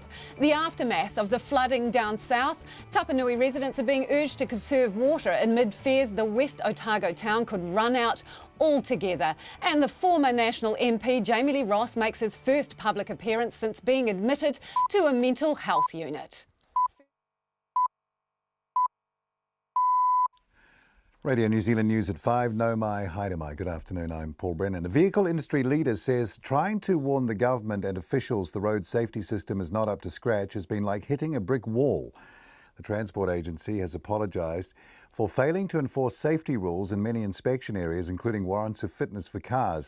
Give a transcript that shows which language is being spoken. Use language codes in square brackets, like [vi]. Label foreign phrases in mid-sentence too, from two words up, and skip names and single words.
[en] The aftermath of the flooding down south, Tapanui residents are being urged to conserve water amid fears the West Otago town could run out altogether. And the former National MP Jamie Lee Ross makes his first public appearance since being admitted to a mental health unit. Radio New Zealand News at 5. [mi] No mai, haere mai. [en] Good afternoon, I'm Paul Brennan. A vehicle industry leader says trying to warn the government and officials the road safety system is not up to scratch has been like hitting a brick wall. The Transport Agency has apologised for failing to enforce safety rules in many inspection areas, including warrants of fitness for cars.